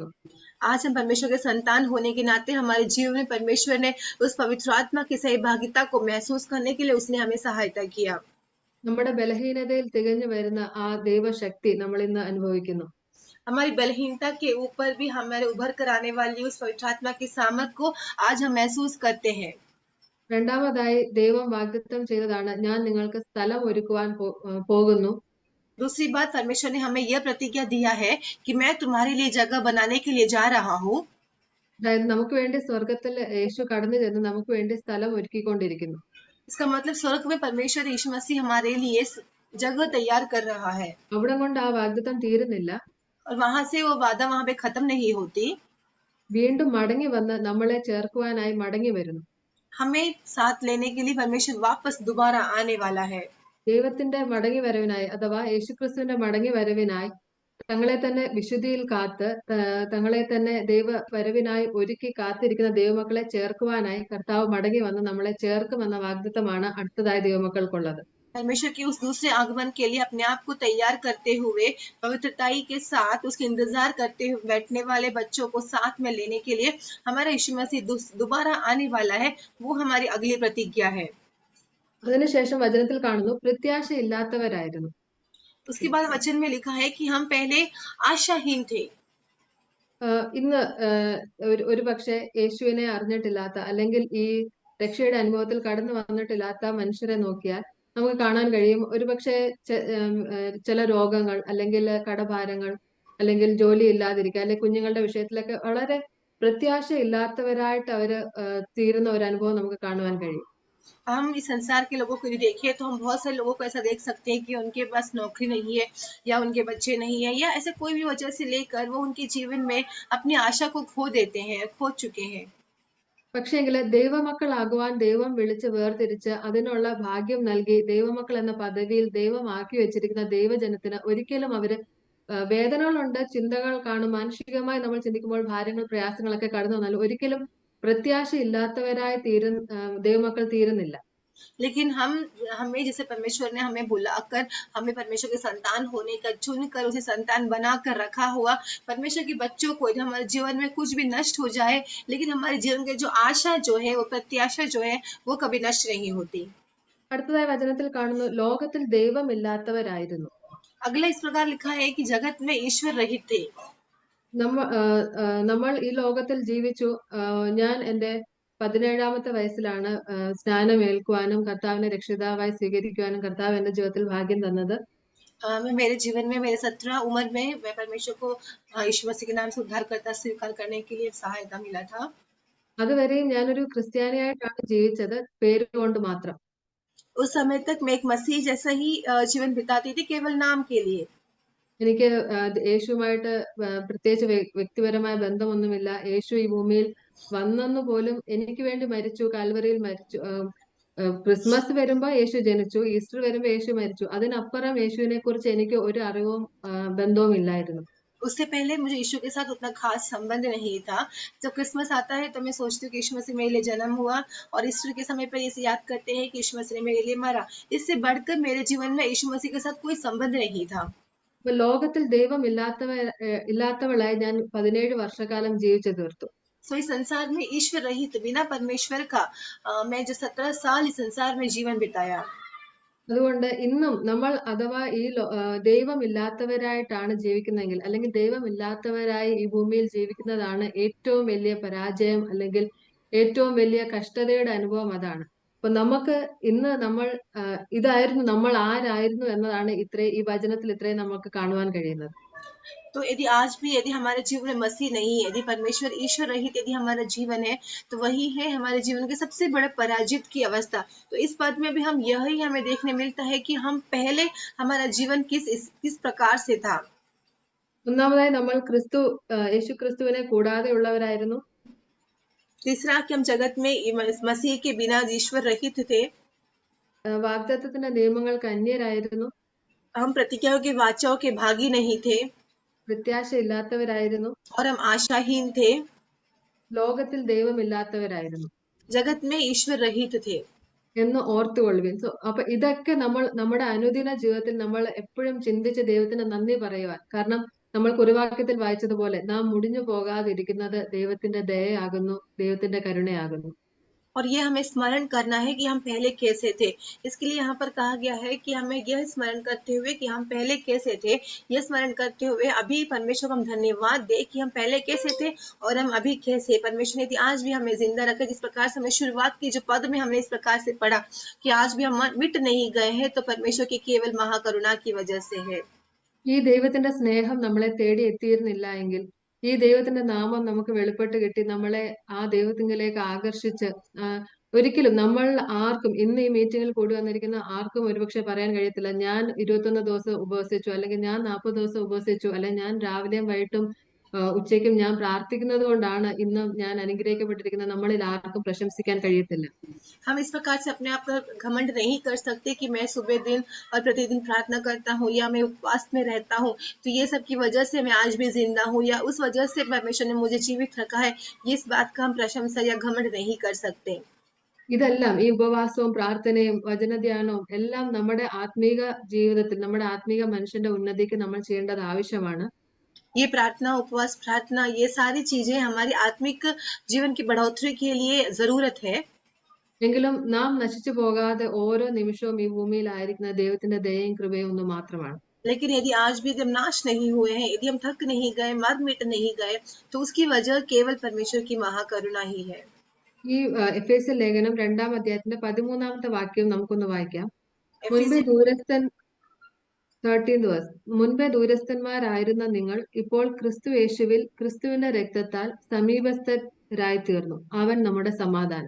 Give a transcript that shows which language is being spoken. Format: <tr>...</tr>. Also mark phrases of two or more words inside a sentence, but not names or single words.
<hi>आज हम परमेश्वर के संतान होने के नाते हमारे जीवन में परमेश्वर ने उस पवित्र आत्मा की सहभागिता को महसूस करने के लिए उसने हमें सहायता किया।</hi> <ml>നമ്മുടെ ബലഹീനതയിൽ തികഞ്ഞു വരുന്ന ആ ദൈവശക്തി നമ്മൾ ഇന്ന് അനുഭവിക്കുന്നു.</ml> <hi>हमारी बलहीनता के ऊपर भी हमारे उभर कर आने वाली उस पवित्र आत्मा की सामर्थ को आज हम महसूस करते हैं।</hi> <ml>രണ്ടാമതായി ദൈവം വാഗ്ദത്തം ചെയ്തതാണ്, ഞാൻ നിങ്ങൾക്ക് സ്ഥലം ഒരുക്കുവാൻ പോകുന്നു.</ml> <hi>दूसरी बात, परमेश्वर ने हमें यह प्रतिज्ञा दिया है कि मैं तुम्हारे लिए जगह बनाने के लिए जा रहा हूँ।</hi> <ml>അതായത് നമുക്ക് വേണ്ടി സ്വർഗത്തിൽ യേശു കടന്നു ചെന്ന് നമുക്ക് വേണ്ടി സ്ഥലം ഒരുക്കിക്കൊണ്ടിരിക്കുന്നു.</ml> <hi>इसका मतलब स्वर्ग में परमेश्वर यीशु मसीह हमारे लिए जगह तैयार कर रहा है।</hi> <ml>അവിടെ കൊണ്ട് ആ വാഗ്ദത്തം തീരുന്നില്ല.</ml> <hi>और वहां से वो वादा वहां पे खत्म नहीं होती,</hi> <ml>വീണ്ടും മടങ്ങി വന്ന് നമ്മളെ ചേർക്കുവാനായി മടങ്ങി വരുന്നു.</ml> <hi>हमें साथ लेने के लिए परमेश्वर वापस दोबारा आने वाला है।</hi> <ml>ദൈവത്തിന്റെ മടങ്ങി വരവിനായി അഥവാ യേശുക്രിസ്തുവിന്റെ മടങ്ങി വരവിനായി തങ്ങളെ തന്നെ വിശുദ്ധിയിൽ കാത്ത് തങ്ങളെ തന്നെ ദൈവ വരവിനായി ഒരുക്കി കാത്തിരിക്കുന്ന ദൈവമക്കളെ ചേർക്കുവാനായി കർത്താവ് മടങ്ങി വന്ന് നമ്മളെ ചേർക്കുമെന്ന വാഗ്ദത്തമാണ് അടുത്തതായി ദൈവമക്കൾക്കുള്ളത്.</ml> <hi>परमेश्वर के उस दूसरे आगमन के लिए अपने आप को तैयार करते हुए पवित्रताई के साथ उसके इंतजार करते हुए बैठने वाले बच्चों को साथ में लेने के लिए हमारा यीशु मसीह दोबारा आने वाला है। वो हमारी अगली प्रतिज्ञा है।</hi> <ml>അതിനുശേഷം വചനത്തിൽ കാണുന്നു, പ്രത്യാശയില്ലാത്തവരായിരുന്നു.</ml> <hi>उसके बाद वचन में लिखा है कि हम पहले आशाहीन थे।</hi> <ml>ഇന്ന് ഒരു പക്ഷേ യേശുവിനെ അറിഞ്ഞിട്ടില്ലാത്ത അല്ലെങ്കിൽ ഈ രക്ഷയുടെ അനുഭവത്തിൽ കടന്നു വന്നിട്ടില്ലാത്ത മനുഷ്യരെ നോക്കിയാൽ നമുക്ക് കാണാൻ കഴിയും, ഒരുപക്ഷെ ചില രോഗങ്ങൾ അല്ലെങ്കിൽ കടഭാരങ്ങൾ അല്ലെങ്കിൽ ജോലി ഇല്ലാതിരിക്കുക അല്ലെങ്കിൽ കുഞ്ഞുങ്ങളുടെ വിഷയത്തിലൊക്കെ വളരെ പ്രത്യാശ ഇല്ലാത്തവരായിട്ട് അവര് തീരുന്ന ഒരു അനുഭവം നമുക്ക് കാണുവാൻ കഴിയും.</ml> <hi>हम इस संसार के लोगों को देखें तो हम बहुत सारे लोगों को ऐसा देख सकते हैं कि उनके पास नौकरी नहीं है या उनके बच्चे नहीं है या ऐसे कोई भी वजह से लेकर वो उनके जीवन में अपनी आशा को खो देते हैं, खो चुके हैं।</hi> <ml>പക്ഷേങ്കിൽ ദൈവമക്കളാകുവാൻ ദൈവം വിളിച്ച് വേർതിരിച്ച് അതിനുള്ള ഭാഗ്യം നൽകി ദൈവമക്കൾ എന്ന പദവിയിൽ ദൈവം ആക്കി വെച്ചിരിക്കുന്ന ദൈവജനത്തിന് ഒരിക്കലും അവര് വേദനകളുണ്ട്, ചിന്തകൾ കാണും, മാനുഷികമായി നമ്മൾ ചിന്തിക്കുമ്പോൾ ഭാരങ്ങൾ പ്രയാസങ്ങളൊക്കെ കടന്നു വന്നാലും ഒരിക്കലും പ്രത്യാശ ഇല്ലാത്തവരായി ദൈവമക്കൾ തീരുന്നില്ല.</ml> <hi>लेकिन हमें जैसे परमेश्वर ने हमें बुलाकर हमें परमेश्वर के संतान होने का चुनकर उसे संतान बनाकर रखा हुआ परमेश्वर के बच्चों को हमारे जीवन में कुछ भी नष्ट हो जाए लेकिन हमारे जीवन के जो आशा जो है वो प्रत्याशा जो है वो कभी नष्ट नहीं होती।</hi> <ml>അടുത്തതായി വചനത്തിൽ കാണുന്നു, ലോകത്തിൽ ദൈവമില്ലാത്തവരായിരുന്നു.</ml> <hi>अगला इस प्रकार लिखा है कि जगत में ईश्वर रहित थे।</hi> <ml>നമ്മൾ ഈ ലോകത്തിൽ ജീവിച്ചു. ഞാൻ എന്റെ 17ാമത്തെ വയസ്സിലാണ് സ്നാനമേൽക്കുവാനും കർത്താവിനെ രക്ഷിതാവായി സ്വീകരിക്കുവാനും കർത്താവ് എന്റെ ജീവിതത്തിൽ ഭാഗ്യം തന്നത്.</ml> <hi>मेरे जीवन में मेरे 17 उम्र में मैं परमेश्वर को यीशु मसीह के नाम से उद्धारकर्ता स्वीकार करने के लिए सहायता मिला था।</hi> <ml>അതുവരെയും ഞാനൊരു ക്രിസ്ത്യാനിയായിട്ടാണ് ജീവിച്ചത്, പേരുകൊണ്ട് മാത്രം.</ml> <hi>उस समय तक मैं एक मसीह जैसा ही जीवन बिताती थी, केवल नाम के लिए।</hi> <ml>എനിക്ക് യേശുവുമായിട്ട് പ്രത്യേകിച്ച് വ്യക്തിപരമായ ബന്ധമൊന്നുമില്ല. യേശു ഈ ഭൂമിയിൽ വന്നെന്ന് പോലും എനിക്ക് വേണ്ടി മരിച്ചു, കാൽവറിയിൽ മരിച്ചു. ക്രിസ്മസ് വരുമ്പോ യേശു ജനിച്ചു, ഈസ്റ്റർ വരുമ്പോ യേശു മരിച്ചു. അതിനപ്പുറം യേശുവിനെ കുറിച്ച് എനിക്ക് ഒരു അറിവും ബന്ധവും ഇല്ലായിരുന്നു.</ml> <hi>उससे पहले मुझे यीशु के साथ उतना खास संबंध नहीं था। जब क्रिसमस आता है तो मैं सोचती हूँ कि यीशु मसीह मेरे लिए जन्म हुआ और ईस्टर के समय पर इसे याद करते हैं कि यीशु मसीह ने मेरे लिए मरा। इससे बढ़कर मेरे जीवन में यीशु मसीह के साथ कोई संबंध नहीं था।</hi> <ml>അപ്പൊ ലോകത്തിൽ ദൈവം ഇല്ലാത്തവളായി ഞാൻ 17 വർഷക്കാലം ജീവിച്ചു തീർത്തു.</ml> <hi>सो इस संसार में ईश्वर रहित बिना परमेश्वर का मैं जो 17 साल इस संसार में जीवन बिताया।</hi> <ml>അതുകൊണ്ട് ഇന്നും നമ്മൾ അഥവാ ഈ ദൈവമില്ലാത്തവരായിട്ടാണ് ജീവിക്കുന്നതെങ്കിൽ അല്ലെങ്കിൽ ദൈവമില്ലാത്തവരായി ഈ ഭൂമിയിൽ ജീവിക്കുന്നതാണ് ഏറ്റവും വലിയ പരാജയം അല്ലെങ്കിൽ ഏറ്റവും വലിയ കഷ്ടതയുടെ അനുഭവം. അതാണ്. അപ്പൊ നമുക്ക് ഇന്ന് ഇതായിരുന്നു നമ്മൾ ആരായിരുന്നു എന്നതാണ് ഈ വചനത്തിൽ ഇത്രയും നമുക്ക് കാണുവാൻ കഴിയുന്നത്.</ml> <hi>तो यदि आज भी यदि हमारे जीवन में मसीह नहीं है, यदि परमेश्वर ईश्वर रहित यदि हमारा जीवन है तो वही है हमारे जीवन के सबसे बड़े पराजित की अवस्था। तो इस पद में भी हम यही हमें देखने मिलता है कि हम पहले हमारा जीवन किस प्रकार से था।</hi> <ml>ഒന്നാമതായി നമ്മൾ യേശു ക്രിസ്തുവിനെ കൂടാതെ ഉള്ളവരായിരുന്നു.</ml> <hi>तीसरा कि हम जगत में मसीह के बिना ईश्वर रहित थे.</hi> <ml>വാഗ്ദത്തത്തിന്റെ നിയമങ്ങൾക്ക് അന്യരായിരുന്നു,</ml> <hi>हम प्रतिज्ञाओं के वाचाओं के भागी नहीं थे</hi> <ml>പ്രത്യാശയില്ലാത്തവരായിരുന്നു,</ml> <hi>और हम आशाहीन थे,</hi> <ml>ലോകത്തിൽ ദൈവമില്ലാത്തവരായിരുന്നു</ml> <hi>जगत में ईश्वर रहित थे।</hi> <ml>എന്ന് ഓർത്തുകൊള്ളുവിൻ. അപ്പൊ ഇതൊക്കെ നമ്മുടെ അനുദിന ജീവിതത്തിൽ നമ്മൾ എപ്പോഴും ചിന്തിച്ച് ദൈവത്തിന് നന്ദി പറയുവാൻ. കാരണം നമ്മൾ കുറുവാക്യത്തിൽ വായിച്ചതുപോലെ നാം മുടിഞ്ഞു പോകാതിരിക്കുന്നത് ദൈവത്തിന്റെ ദയയാകുന്നു, ദൈവത്തിന്റെ കരുണയാകുന്നു.</ml> <hi>और ये हमें स्मरण करना है कि हम पहले कैसे थे। इसके लिए यहाँ पर कहा गया है कि हमें यह स्मरण करते हुए कि हम पहले कैसे थे, यह स्मरण करते हुए अभी परमेश्वर को हम धन्यवाद दे कि हम पहले कैसे थे और हम अभी कैसे। परमेश्वर ने यदि आज भी हमें जिंदा रखा, जिस प्रकार से हमें शुरुआत की जो पद में हमने इस प्रकार से पढ़ा कि आज भी हम मिट नहीं गए हैं, तो परमेश्वर की केवल महाकरुणा की वजह से है।</hi> <ml>ഈ ദൈവത്തിന്റെ സ്നേഹം നമ്മളെ തേടി എത്തിയിരുന്നില്ല എങ്കിൽ, ഈ ദൈവത്തിന്റെ നാമം നമുക്ക് വെളിപ്പെട്ട് കിട്ടി നമ്മളെ ആ ദൈവത്തിങ്കിലേക്ക് ആകർഷിച്ച് ഒരിക്കലും നമ്മൾ ആർക്കും ഇന്ന് ഈ മീറ്റിംഗിൽ കൂടി വന്നിരിക്കുന്ന ആർക്കും ഒരുപക്ഷെ പറയാൻ കഴിയത്തില്ല ഞാൻ 21 ദിവസം ഉപവസിച്ചു, അല്ലെങ്കിൽ ഞാൻ 40 ദിവസം ഉപവസിച്ചു, അല്ലെങ്കിൽ ഞാൻ രാവിലെയും വൈകിട്ടും ഉച്ചയ്ക്കും ഞാൻ പ്രാർത്ഥിക്കുന്നത് കൊണ്ടാണ് ഇന്ന് ഞാൻ അനുഗ്രഹിക്കപ്പെട്ടിരിക്കുന്നത്. നമ്മളിൽ ആർക്കും പ്രശംസിക്കാൻ കഴിയത്തില്ല.</ml> <hi>हम इस प्रकार से अपने आप पर घमंड नहीं कर सकते कि मैं सुबह दिन और प्रतिदिन प्रार्थना करता हूँ या मैं उपवास में रहता हूँ तो ये सब की वजह से मैं आज भी जिंदा हूँ या उस वजह से परमेश्वर ने मुझे जीवित रखा है, ये इस बात का हम प्रशंसा या घमंड नहीं कर सकते।</hi> <ml>ഇതെല്ലാം ഈ ഉപവാസവും പ്രാർത്ഥനയും വചനധ്യാനവും എല്ലാം നമ്മുടെ ആത്മീക ജീവിതത്തിൽ, നമ്മുടെ ആത്മീക മനുഷ്യന്റെ ഉന്നതിക്ക് നമ്മൾ ചെയ്യേണ്ടത് ആവശ്യമാണ്.</ml> <hi>ये प्रार्थना, उपवास, प्रार्थना, ये सारी चीजें हमारी आत्मिक जीवन की बढ़ोतरी के लिए जरूरत है।</hi> <ml>എങ്കിലും നാം നശിച്ചു പോകാതെ ഓരോ നിമിഷവും ഈ ഭൂമിയിലായിരിക്കുന്ന ദൈവത്തിന്റെ ദയയും കൃപയും ഒന്ന് മാത്രമാണ്.</ml> <hi>लेकिन यदि आज भी हम नाश नहीं हुए हैं, यदि हम थक नहीं गए, मर मिट नहीं गए, तो उसकी वजह केवल परमेश्वर की महाकरुणा ही है।</hi> <ml>ഈ എഫേസ്യ ലേഖനം 2-ാം അധ്യായത്തിന്റെ 13-ാമത്തെ വാക്യം നമുക്കൊന്ന് വായിക്കാം. മുൻപേ एफिसी</ml> <en>13th verse.</en> <ml>മുൻപേ ദൂരസ്ഥന്മാരായിരുന്ന നിങ്ങൾ ഇപ്പോൾ ക്രിസ്തു യേശുവിൽ ക്രിസ്തുവിന്റെ രക്തത്താൽ സമീപസ്ഥരായി തീർന്നു. അവൻ നമ്മുടെ സമാധാനം.</ml>